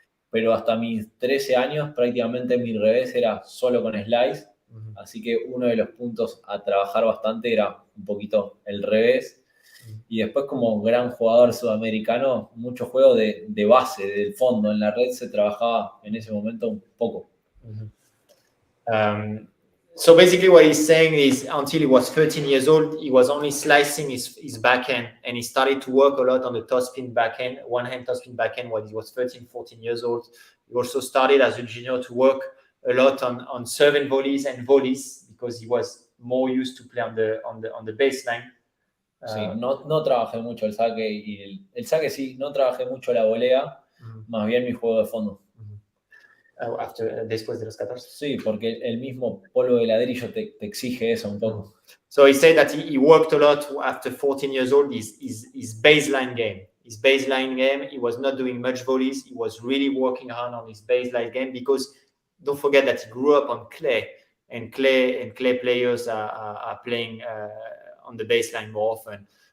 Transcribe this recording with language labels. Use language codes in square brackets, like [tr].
[es] Pero hasta mis 13 años prácticamente mi revés era solo con slice. Así que uno de los puntos a trabajar bastante era un poquito el revés. Y después como gran jugador sudamericano, mucho juego de base, del fondo. En la red se trabajaba en ese momento un poco. [en] So basically what he's saying is until he was 13 years old, he was only slicing his backhand, and he started to work a lot on the topspin backhand, one-hand topspin backhand when he was 13, 14 years old. He also started as a junior to work a lot on serve and volleys because he was more used to play on the baseline. [es] Sí, no trabajé mucho el saque y el saque sí, no trabajé mucho la volea, más bien mi juego de fondo. Después de los 14. Sí, porque el mismo polvo de ladrillo te exige eso un poco. [en] So he said that he worked a lot after 14 years old, his baseline game. His baseline game, he was not doing much volleys. He was really working hard on his baseline game because don't forget that he grew up on clay, and clay players are playing on the baseline more often.